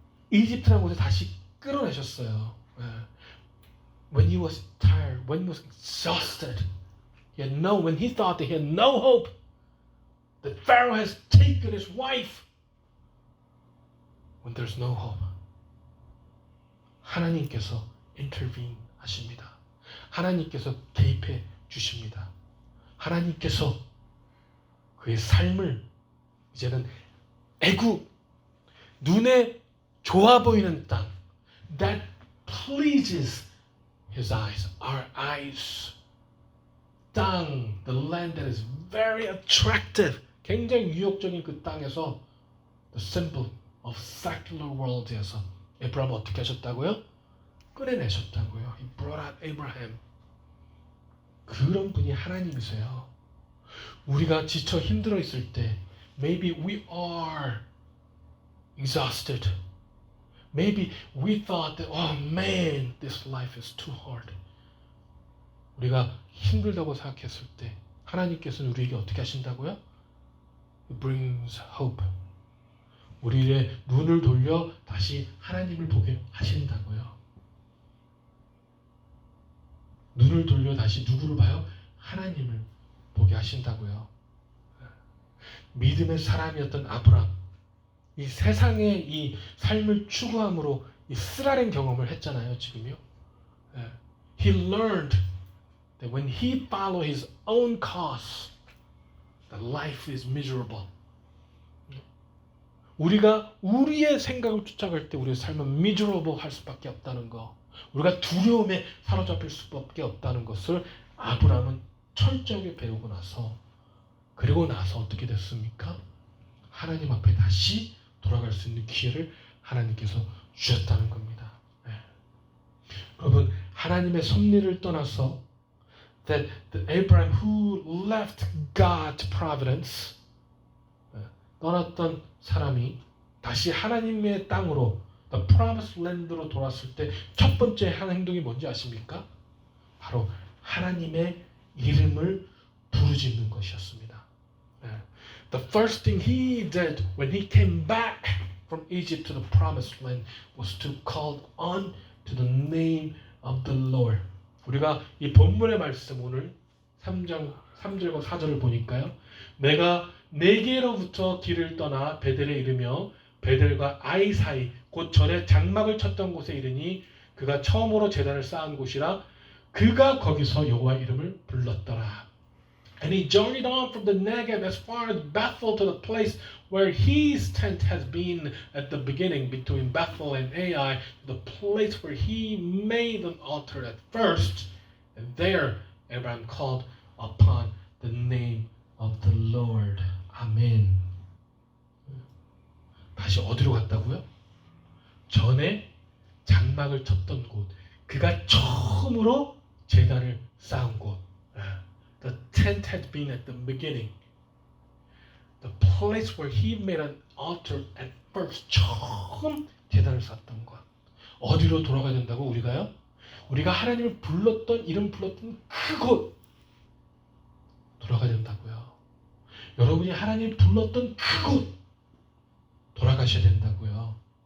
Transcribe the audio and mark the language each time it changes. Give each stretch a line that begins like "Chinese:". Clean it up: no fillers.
Korean: 이집트라는 곳에 다시 끌어내셨어요.
English: When he was tired, when he was exhausted, when he thought that he had no hope, that Pharaoh has taken his wife, when there's no hope,
Korean: 하나님께서
English: intervene
Korean: 하십니다. 하나님께서 개입해 주십니다. 하나님께서 그의 삶을 이제는 애굽 눈에 좋아 보이는 땅
English: that pleases his eyes, our eyes
Korean: 땅,
English: the land that is very attractive
Korean: 굉장히 유혹적인 그 땅에서
English: the symbol of secular world
Korean: 에서 에브라함 어떻게 하셨다고요? 끌어내셨다고요.
English: He brought out Abraham.
Korean: 그런 분이 하나님이세요. 우리가 지쳐 힘들어 있을 때
English: maybe we are exhausted. Maybe we thought that oh man, this life is too hard.
Korean: 우리가 힘들다고 생각했을 때 하나님께서는 우리에게 어떻게 하신다고요?
English: It brings hope.
Korean: 우리의 눈을 돌려 다시 하나님을 보게 하신다고요. 눈을 돌려 다시 누구를 봐요? 하나님을 보게 하신다고요. 믿음의 사람이었던 아브라함, 이 세상의 이 삶을 추구함으로 이 쓰라린 경험을 했잖아요, 지금요.
English: He learned that when he followed his own cause, that life is miserable.
Korean: 우리가 우리의 생각을 쫓아갈 때 우리의 삶은 miserable 할 수밖에 없다는 거, 우리가 두려움에 사로잡힐 수밖에 없다는 것을 아브라함은 철저하게 배우고 나서 그리고 나서 어떻게 됐습니까? 하나님 앞에 다시 돌아갈 수 있는 기회를 하나님께서 주셨다는 겁니다. 여러분 하나님의 섭리를 떠나서
English: that Abraham who left God's providence
Korean: 떠났던 사람이 다시 하나님의 땅으로
English: the promised land
Korean: 로 돌아왔을 때 첫 번째 한 행동이 뭔지 아십니까? 바로 하나님의 이름을 부르짖는 것이었습니다.
English: The first thing he did when he came back from Egypt to the promised land was to call on to the name of the Lord.
Korean: 우리가 이 본문의 말씀 오늘 3장 3절과 4절을 보니까요. 내가 네게로부터 길을 떠나 베델에 이르며 베델과 아이 사이 곧 전에 장막을 쳤던 곳에 이르니 그가 처음으로 제단을 쌓은 곳이라 그가 거기서 여호와 이름을 불렀더라.
English: And he journeyed on from the Negev as far as Bethel to the place where his tent has been at the beginning between Bethel and Ai, the place where he made an altar at first. And there Abraham called upon the name of the Lord.
Korean: 아멘. 다시 어디로 갔다고요? 전에 장막을 쳤던 곳, 그가 처음으로 제단을 쌓은 곳.
English: The tent had been at the beginning. The place where he made an altar at first.
Korean: 처음 제단을 쌓았던 곳. 어디로 돌아가야 된다고 우리가요? 우리가 하나님을 불렀던 이름 불렀던 그곳 돌아가야 된다고요. 여러분이 하나님 불렀던 그곳 돌아가셔야 된다고요.